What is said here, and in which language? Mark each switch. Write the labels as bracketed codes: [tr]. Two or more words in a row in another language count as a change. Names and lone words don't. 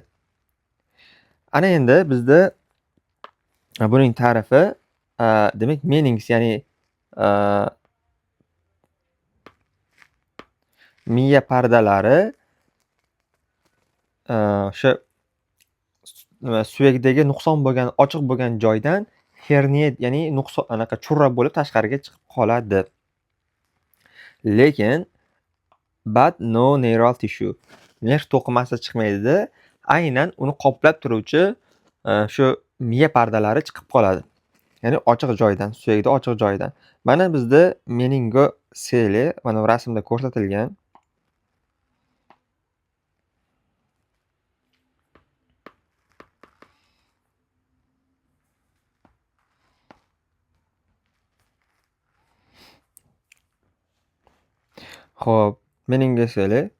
[uz] Ana endi bizda buning ta'rifi demak menings, ya'ni miya pardalari o'sha suyakdagi nuqson bo'lgan, ochiq bo'lgan joydan hernia, ya'ni nuqson anaqa churra bo'lib tashqariga chiqib qoladi. [en] Lekin but no neural tissue, [uz] nerv to'qimasi chiqmaydi-da, aynan uni qoplab turuvchi shu miya pardalari chiqib qoladi. Ya'ni ochiq joydan, suyakda ochiq joydan. Mana bizda meningoseli mana bu rasmda ko'rsatilgan. Xo'p, meningoseli.